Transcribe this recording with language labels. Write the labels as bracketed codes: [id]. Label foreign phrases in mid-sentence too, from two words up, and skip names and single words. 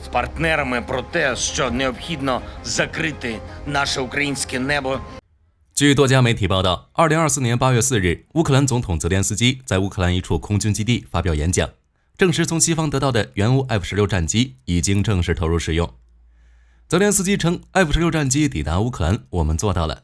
[uk] партнерами про те, що необхідно закрити наше українське небо. [zh] 据多家媒体报道，2024年8月4日，乌克兰总统泽连斯基在乌克兰一处空军基地发表演讲，证实从西方得到的援乌 F-16战机已经正式投入使用。泽连斯基称 ，F-16战机抵达乌克兰，我们做到了。